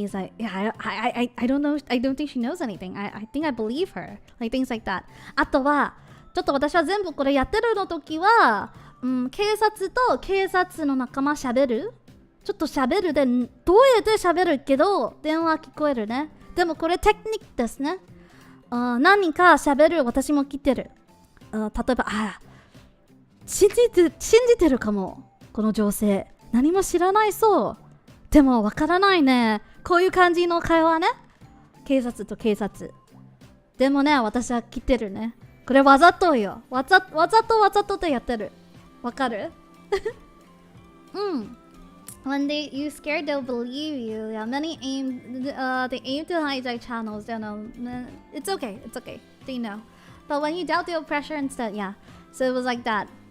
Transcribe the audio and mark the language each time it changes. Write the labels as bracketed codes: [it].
[en] He's like, yeah, I don't know. I don't think she knows anything. I think I believe her. Like things like that. [ja] あとは、ちょっと私は全部これやってるの時は、警察と警察の仲間喋る。ちょっと喋るで、声で喋るけど、電話聞こえるね。でもこれテクニックですね。何人か喋る、私も聞いてる。例えば、信じてるかも。この女性。何も知らないそう。でもわからないね。こういう感じの会話ね。警察と警察。でもね、私は聞いてるね。これわざとよ。わざとでやってる。わかる？うん。 [en] when you scared, they'll believe you. Yeah, many they aim to hijack channels. They know it's okay. It's okay. They know. But when you doubt, they'll pressure instead. Yeah. So it was like that.